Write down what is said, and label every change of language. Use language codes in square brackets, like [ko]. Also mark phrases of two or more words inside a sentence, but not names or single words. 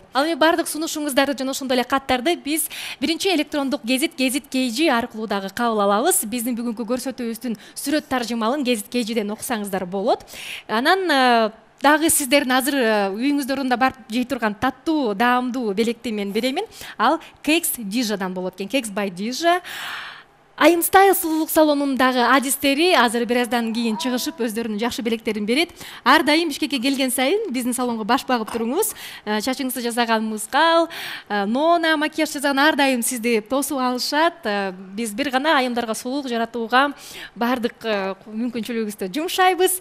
[ky] Ал эми бардык сунушуңуздарды жана ошондой эле каттарды биз биринчи электрондук гезит KG аркылуу дагы кабыл алабыз. Биздин бүгүнкү көрсөтүүбүздүн сүрөт таржымалын гезит KGден окусаңыздар болот. Анан дагы сиздердин азыр үйүңүздө орунда барып жей турган таттуу, даамдуу белекти мен беремин. Ал Cakes Dijaдан болот экен. Cakes by Dija. Айым Style сулуулук салонундагы адистери азыр бир аздан кийин чыгышып өздөрүнүн жакшы белектерин берет. Ар дайым Бишкекке келген сайын биздин салонго баш багып туруңуз. Чачыңызды жасаган мускал, нона, макияж жасаган ар дайым сизди тосуп алышат. Биз бир гана айымдарга сулуулук жаратууга бардык мүмкүнчүлүгүбүздү жумшайбыз.